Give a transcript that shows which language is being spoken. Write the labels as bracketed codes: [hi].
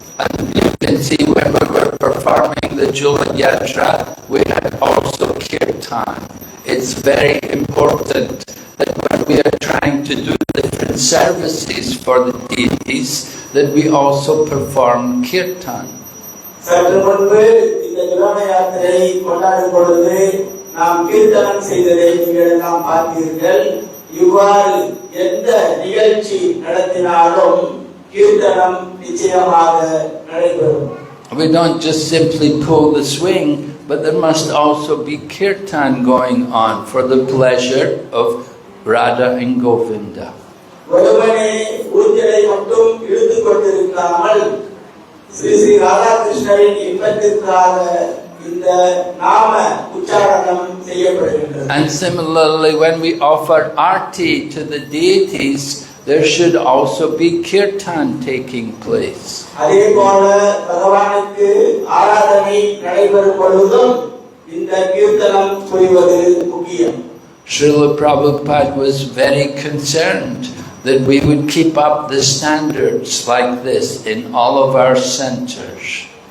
[en] And you can see when we were performing the Jula Yatra, we had also kirtan. It's very important that when we are trying to do different services for the deities, that we also perform kirtan. [ta] சற்று முன்பு இந்த ஜுலான யாத்திரை கொண்டாடும் பொழுது நாம் கீர்த்தனம் செய்ததை நீங்கள் எல்லாம் பார்த்தீர்கள். இவ்வாறு எந்த நிகழ்ச்சி நடத்தினாலும் கீர்த்தனம் நிச்சயமாக நடைபெறும். [en] We don't just simply pull the swing, but there must also be kirtan going on for the pleasure of Radha and Govinda. [ta] ஒருவனே ஊஞ்சலை மட்டும் இழுத்துக் கொண்டிருக்காமல் ஸ்ரீ ஸ்ரீ ராதாகிருஷ்ணரின் இன்பத்திற்காக இந்த நாம உச்சாரணம் செய்யப்படுகின்றது. [en] And similarly, when we offer arti to the deities, there should also be kirtan taking place. [ta] அதே போல பகவானுக்கு ஆராதனை நடைபெறும் பொழுதும் இந்த கீர்த்தனம் புரிவது முக்கியம். [en] Srila Prabhupada was very concerned that we would keep up the standards like this in all of our centers.